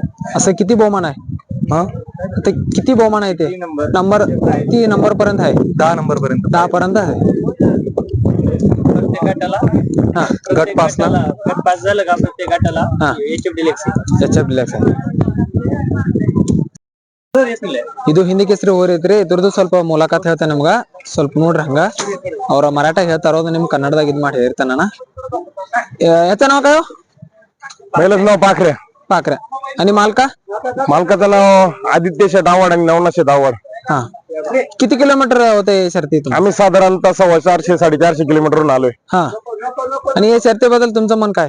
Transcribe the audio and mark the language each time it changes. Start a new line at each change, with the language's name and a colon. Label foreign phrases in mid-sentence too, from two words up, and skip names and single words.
Marathi: असं किती बहुमान आहे? हा, ते किती बहुमान आहे? ते नंबर किती नंबर पर्यंत आहे? 10 नंबर पर्यंत. 10 पर्यंत आहे. हा, गट पास झालं का प्रत्येक गटाला? हा, HF Deluxe आहे.
Kannada: ಇದು ಹಿಂದಿ ಕೇಸರಿ ಹೋರೈತ್ರಿ. ಇದ್ರದ್ದು ಸ್ವಲ್ಪ ಮುಲಾಕಾತ್ ಹೇಳ್ತಾನೆ ನಮ್ಗ, ಸ್ವಲ್ಪ ನೋಡ್ರಿ ಹಂಗ. ಅವ್ರ ಮರಾಠ ಹೇಳ್ತಾರ, ಅದು ನಿಮ್ ಕನ್ನಡದಾಗ ಇದ್ ಮಾಡಿ ಹೇಳ್ತಾನ.
Marathi: याचं नाव काय? पहिलंच नाव पाखरे. पाखरे. आणि मालकाचं नाव आदित्य शेठ आव्हाड आणि नवनाथ शेठ आव्हाड. हा, किती किलोमीटर होते शर्तीतून? आम्ही साधारणतः 450 450 किलोमीटरवरून आलोय. हा, आणि या शर्तीबद्दल तुमचं मन काय?